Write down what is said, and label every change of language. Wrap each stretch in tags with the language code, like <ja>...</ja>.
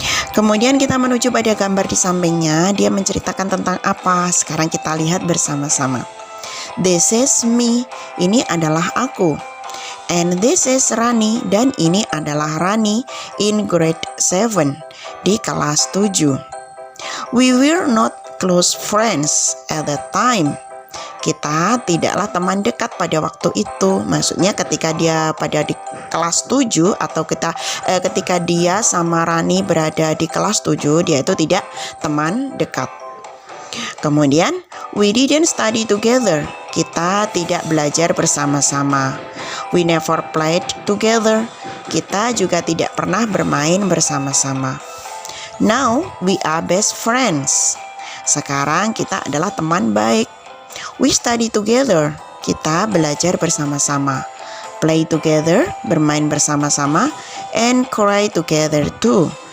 <id>Kemudian kita menuju pada gambar di sampingnya, dia menceritakan tentang apa. Sekarang kita lihat bersama-sama.</id> <en>This is me,</en> <id>ini adalah aku.</id> <en>And this is Rani,</en> <id>dan ini adalah Rani</id> <en>in grade 7,</en> <id>di kelas 7.</id> <en>We were not close friends at that time.</en> <id>Kita tidaklah teman dekat pada waktu itu. Maksudnya ketika dia pada di kelas 7 atau ketika dia sama Rani berada di kelas 7, dia itu tidak teman dekat.</id> <en>Kemudian, we didn't study together.</en> <id>Kita tidak belajar bersama-sama.</id> <en>We never played together.</en> <id>Kita juga tidak pernah bermain bersama-sama.</id> <en>Now, we are best friends.</en> <id>Sekarang kita adalah teman baik.</id> <en>We study together.</en> <id>Kita belajar bersama-sama.</id> <en>Play together,</en> <id>bermain bersama-sama.</id> <en>And cry together too.</en>